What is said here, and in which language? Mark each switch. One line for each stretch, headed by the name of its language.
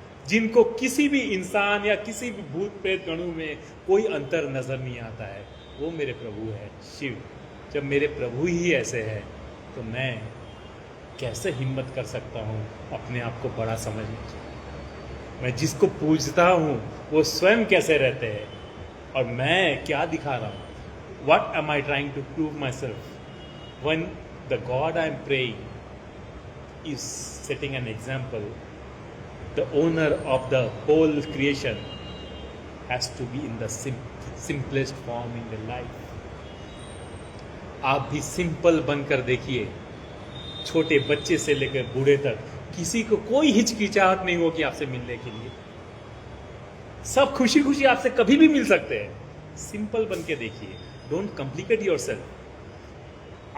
Hindi: जिनको किसी भी इंसान या किसी भी भूत प्रेत गणों में कोई अंतर नजर नहीं आता है, वो मेरे प्रभु है शिव. जब मेरे प्रभु ही ऐसे है तो मैं कैसे हिम्मत कर सकता हूँ अपने आप को बड़ा समझने की. मैं जिसको पूजता हूँ वो स्वयं कैसे रहते हैं और मैं क्या दिखा रहा हूँ.
English: What am I trying to prove myself when the God I am praying is setting an example? The owner of the whole creation has to be in the simplest form in the life.
Hindi: आप भी simple बनकर देखिए, छोटे बच्चे से लेकर बूढ़े तक किसी को कोई हिचकिचाहट नहीं हो कि आपसे मिलने के लिए, सब खुशी खुशी आपसे कभी भी मिल सकते हैं. सिंपल बन के देखिए,
English: Don't complicate yourself.